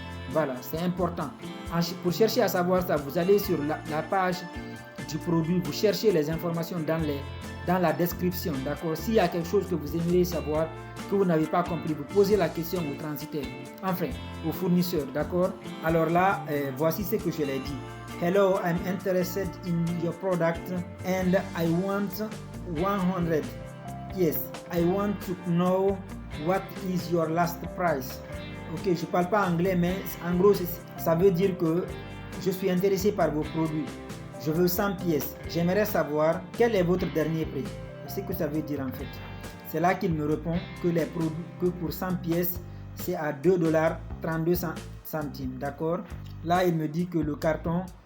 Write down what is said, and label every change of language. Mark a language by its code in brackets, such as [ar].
[fr] Voilà, c'est important. Pour chercher à savoir ça, vous allez sur la page du produit, vous cherchez les informations dans la description, d'accord? S'il y a quelque chose que vous aimeriez savoir, que vous n'avez pas compris, vous posez la question au transitaire, enfin au fournisseur, d'accord? Alors là, voici ce que je l'ai dit. [en] Hello, I'm interested in your product and I want 100. Yes, I want to know what is your last price. [fr] Ok, je parle pas anglais, mais en gros, ça veut dire que je suis intéressé par vos produits. Je veux 100 pièces. J'aimerais savoir quel est votre dernier prix. C'est ce que ça veut dire en fait. C'est là qu'il me répond que pour 100 pièces, c'est à $2,32. D'accord? Là, il me dit que le carton